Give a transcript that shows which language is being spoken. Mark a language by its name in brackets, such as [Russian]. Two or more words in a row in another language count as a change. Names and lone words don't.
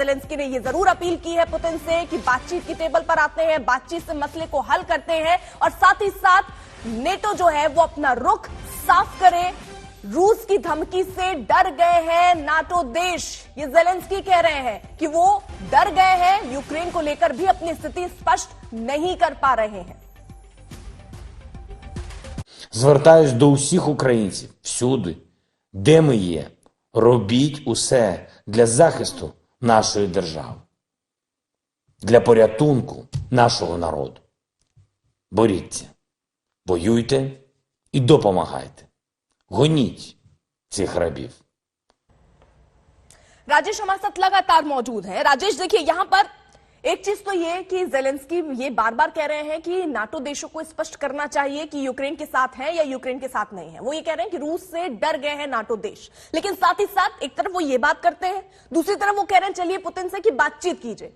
[Hindi] ज़ेलेंस्की ने यह जरूर अपील की है पुतिन से कि बातचीत की टेबल पर आते हैं, बातचीत से मसले को हल करते हैं और साथ ही साथ नेटो जो है वो अपना रुख साफ करे। रूस की धमकी से डर गए हैं नाटो देश, ये ज़ेलेंस्की कह रहे हैं कि वो डर गए हैं, यूक्रेन को लेकर भी अपनी स्थिति स्पष्ट नहीं कर पा रहे हैं। [Ukrainian] Звертаюсь до усіх українців всюди, де ми є, робіть усе для захисту нашої держави, для порятунку нашого народу. Боріться, воюйте і допомагайте. Гоніть цих рабів. [Hindi] राजेश हमारे साथ लगातार मौजूद है। राजेश, देखिए यहां पर एक चीज तो ये कि ज़ेलेंस्की ये बार बार कह रहे हैं कि नाटो देशों को स्पष्ट करना चाहिए कि यूक्रेन के साथ है या यूक्रेन के साथ नहीं है। वो ये कह रहे हैं कि रूस से डर गए हैं नाटो देश, लेकिन साथ ही साथ एक तरफ वो ये बात करते हैं, दूसरी तरफ वो कह रहे हैं चलिए पुतिन से कि बातचीत कीजिए।